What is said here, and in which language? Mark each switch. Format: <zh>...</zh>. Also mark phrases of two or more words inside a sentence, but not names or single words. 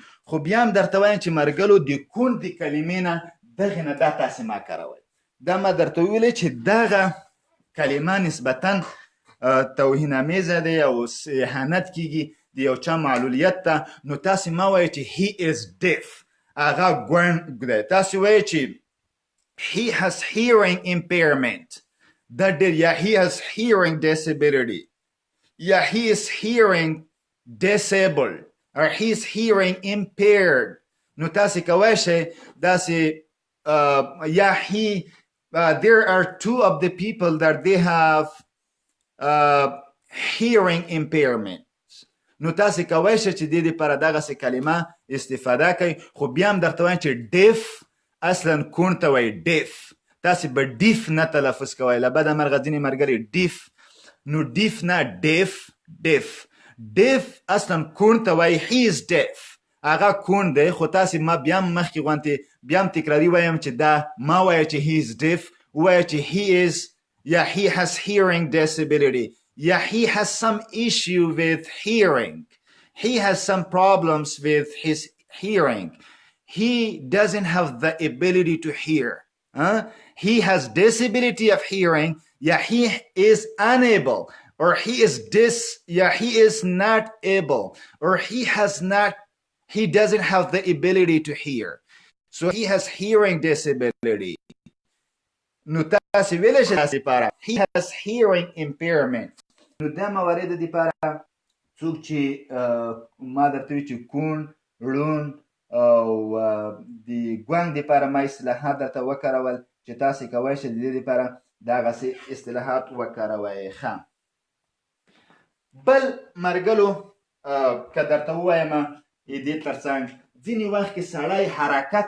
<ps>خو بیا هم درته وایم چې مرګلو د کون د کلمې نه دغې نه دا تاسې ما کاروئ. دا ما درته ویلې چې دغه کلمه نسبتا توهین‌آمیزه دی او اهانت کیږي د یو چا معلولیت ته. نو تاسې ما وایئ چې</ps> <en>he is deaf،</en> <ps>هغه ګونګ دی. تاسې وایئ چې</ps> <en>he has hearing impairment،</en> <ps>دا ډېر، یا</ps> <en>he has hearing disability، یا he is hearing disabled or he is hearing impaired.</en> <ps>نو تاسې کولی شئ داسې یا</ps> <en>he there are two of the people that they have hearing impairment.</en> <ps>نو تاسې کولی شئ چې د دې لپاره دغسې کلمه استفاده کوئ. خو بیا هم درته وایم چې deaf اصلا کون ته وایي deaf. تاسې به ډیف نه تلفظ کوئ، له بده مرغه ځینې ملګري ډیف، نو ډیف نه ډیف اصلا کون ته وایي</ps> <en>he is deaf،</en> <ps>هغه کون دی. خو تاسې ما بیا هم مخکې غوندې بیا هم تکراري وایم چې دا ما وایه چې</ps> <en>he is deaf،</en> <ps>وایه چې</ps> <en>he is یا he has hearing disability، یا he has some issue with hearing، he has some problems with his hearing، he doesn't have the ability to hear. He has disability of hearing، yeah, he is unable, or he is not able, or he doesn't have the ability to hear. So he has hearing disability.</en> <ps>نو تاسې ویلی شئ تاسې لپاره</ps> <en>he has hearing impairment.</en> <ps>نو دا موارد د لپاره څوک چې ما درته وي چې کون، ړوند او د ګونګ دپاره ما اصطلاحات درته وکارول چې تاسې کولی شئ د دې دپاره دغسې اصطلاحات وکاروئ. ښه، بل مرګلو که درته ووایم د دې ترڅنګ ځینې وخت کې سړی حرکت</ps>